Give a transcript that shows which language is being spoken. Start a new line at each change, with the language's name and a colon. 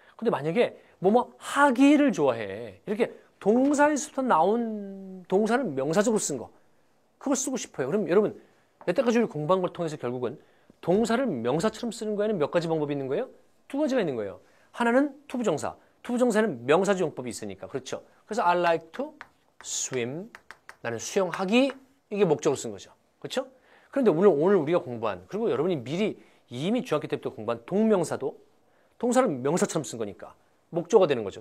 Korean: 근데 만약에 뭐뭐 하기를 좋아해. 이렇게 동사에서부터 나온 동사는 명사적으로 쓴 거. 그걸 쓰고 싶어요. 그럼 여러분 여태까지 우리 공부한 걸 통해서 결국은 동사를 명사처럼 쓰는 거에는 몇 가지 방법이 있는 거예요? 2가지가 있는 거예요. 하나는 투부정사. 투부정사는 명사적 용법이 있으니까. 그렇죠? 그래서
English: I like to swim.
Korean: 나는 수영하기. 이게 목적으로 쓴 거죠. 그렇죠? 그런데 오늘 우리가 공부한 그리고 여러분이 미리 이미 중학교 때부터 공부한 동명사도 동사를 명사처럼 쓴 거니까 목적어가 되는 거죠.